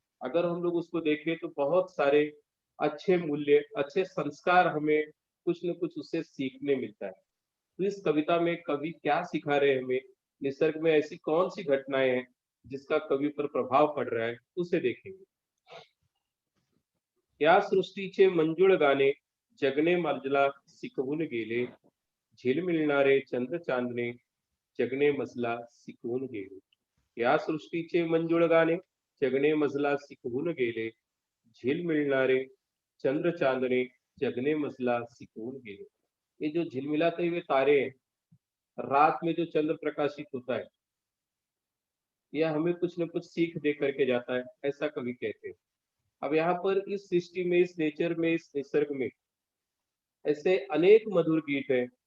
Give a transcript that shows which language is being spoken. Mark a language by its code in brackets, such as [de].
[hi] अगर हम लोग उसको देखें तो बहुत सारे अच्छे मूल्य, अच्छे संस्कार हमें कुछ न कुछ उससे सीखने मिलता है। तो इस कविता में कवि क्या सिखा रहे हैं हमें, निसर्ग में ऐसी कौन सी घटनाएं हैं जिसका कवि पर प्रभाव पड़ रहा है, उसे देखेंगे। [mr] या सृष्टीचे मंजुळ गाणे जगणे मजला शिकवून गेले, झिलमिलणारे चंद्र चांदणे जगणे मजला शिकवून गेले। या सृष्टीचे मंजुळ गाणे जगणे मजला शिकवून गेले, झिलमिलणारे चंद्र चांदणे जगने मजला सिकून गेले। [hi] ये जो झिलमिलाते हुए तारे हैं, रात में जो चंद्र प्रकाशित होता है, यह हमें कुछ न कुछ सीख दे करके जाता है, ऐसा कवि कहते हैं। अब यहाँ पर इस सृष्टि में, इस नेचर में, इस निसर्ग में ऐसे अनेक मधुर गीत हैं।